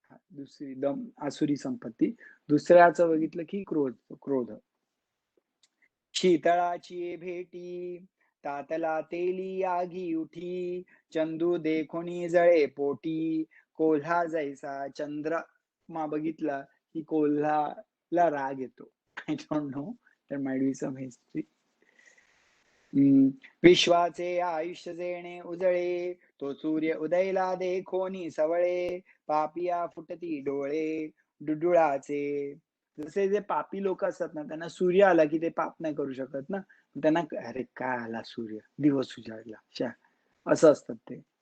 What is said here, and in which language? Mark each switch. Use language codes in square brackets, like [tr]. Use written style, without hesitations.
[mr] दुसरी दम आसुरी संपत्ती. दुसऱ्याचं बघितलं की क्रोध. शीतळाची भेटी तातला तेली आगी उठी चंदू देखोनी जळे पोटी कोल्हा जैसा चंद्रमा बघितला की कोल्हाला राग येतो. [en] I don't know, there might be some history. [mr] विश्वाचे आयुष्य जेणे उजळे तो सूर्य उदयला देखोनी सवळे पापिया फुटती डोळे डुडुळाचे. जसे जे पापी लोक असतात ना, त्यांना सूर्य आला की ते पाप नाही करू शकत ना. त्यांना अरे काय आला सूर्य, दिवस उजाडला, शा असं असतात ते.